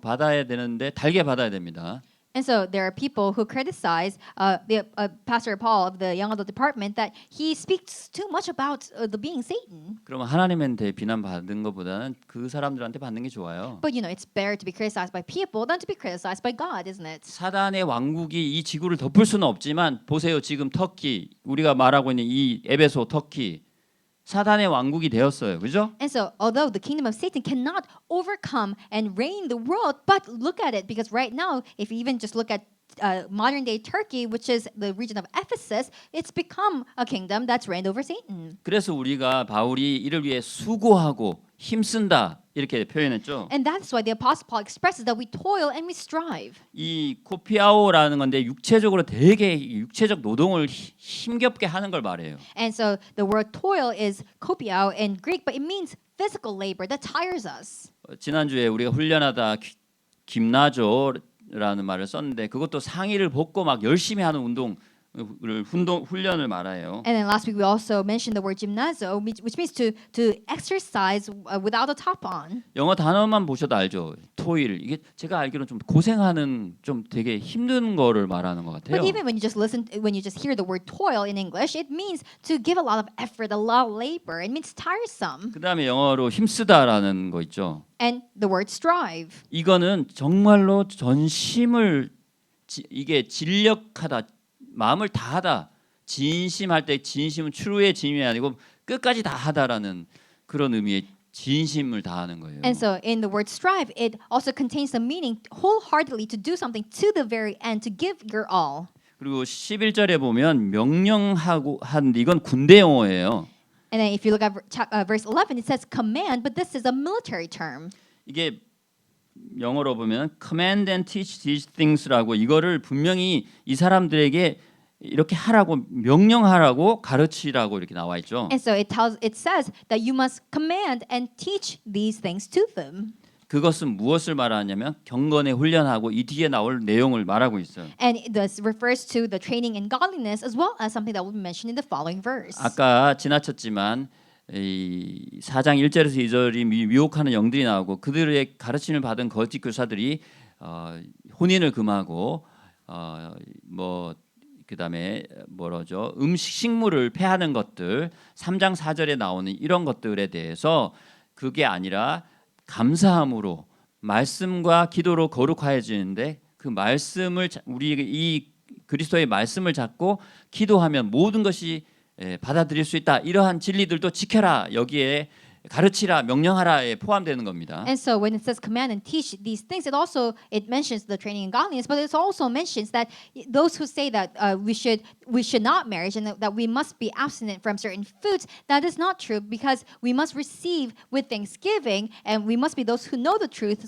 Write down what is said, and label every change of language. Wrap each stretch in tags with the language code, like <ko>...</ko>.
<ko>받아야 되는데 달게 받아야 됩니다.</ko> <en>And so there are people who criticize the Pastor Paul of the young adult department that he speaks too much about the being Satan.</en> <ko>그러면 하나님한테 비난 받는 것보다는 그 사람들한테 받는 게 좋아요.</ko> <en>But you know, it's better to be criticized by people than to be criticized by God, isn't it?</en> <ko>사단의 왕국이 이 지구를 덮을 수는 없지만 보세요. 지금 터키 우리가 말하고 있는 이 에베소 터키 사단의 왕국이 되었어요. 그죠?</ko> <en>And so, although the kingdom of Satan cannot overcome and reign the world, but look at it, because right now, if you even just look at modern day Turkey, which is the region of Ephesus, it's become a kingdom that's reigned over Satan.</en> <ko>그래서 우리가 바울이 이를 위해 수고하고 힘쓴다 이렇게 표현했죠.</ko> <en>And that's why the apostle Paul expresses that we toil and we strive.</en> <ko>이 코피아오라는 건데 육체적으로 되게 육체적 노동을 힘겹게 하는 걸 말해요.</ko> <en>And so the word toil is kopiao in Greek, but it means physical labor that tires us.</en> <ko>지난주에 우리가 훈련하다 김나조라는 말을 썼는데 그것도 상의를 벗고 막 열심히 하는 운동 훈련을 말해요.</ko> <en>And then last week we also mentioned the word gymnazo, which means to exercise without a top on.</en> <ko>영어 단어만 보셔도 알죠. 토일 이게 제가 알기로는 좀 고생하는 좀 되게 힘든 거를 말하는 것 같아요.</ko> <en>But even when you just hear the word toil in English, it means to give a lot of effort, a lot of labor. It means tiresome.</en> <ko>그다음에 영어로 힘쓰다라는 거 있죠.</ko> <en>And the word strive.</en> <ko>이거는 정말로 전심을 이게 진력하다, 마음을 다하다, 진심할 때 진심은 true의 진심이 아니고 끝까지 다하다라는 그런 의미의 진심을 다하는 거예요.</ko> <en>And so in the word strive, it also contains the meaning wholeheartedly to do something to the very end, to give your all.</en> <ko>그리고 11절에 보면 명령하고 하는데 이건 군대 용어예요.</ko> <en>And then if you look at verse 11, it says command, but this is a military term.</en> <ko>이게 영어로 보면</ko> <en>command and teach these things</en> <ko>라고 이거를 분명히 이 사람들에게 이렇게 하라고 명령하라고 가르치라고 이렇게 나와 있죠.</ko> <en>And so it says that you must command and teach these things to them.</en> <ko>그것은 무엇을 말하냐면 경건에 훈련하고 이 뒤에 나올 내용을 말하고 있어요.</ko> <en>And this refers to the training in godliness as well as something that will be mentioned in the following verse.</en> <ko>아까 지나쳤지만 이 4장 1절에서 2절이 미혹하는 영들이 나오고 그들의 가르침을 받은 거짓 교사들이 혼인을 금하고 뭐 그다음에 뭐라죠? 식물을 폐하는 것들 3장 4절에 나오는 이런 것들에 대해서 그게 아니라 감사함으로 말씀과 기도로 거룩하여지는데 그 말씀을 우리 이 그리스도의 말씀을 잡고 기도하면 모든 것이 받아들일 수 있다. 이러한 진리들도 지켜라. 여기에 가르치라, 명령하라에 포함되는 겁니다.</ko> <en>And so when it says command and teach these things, it mentions the training in godliness, but it also mentions that those who say that we should not marry and that we must be abstinent from certain foods, that is not true because we must receive with thanksgiving and we must be those who know the truth.</en>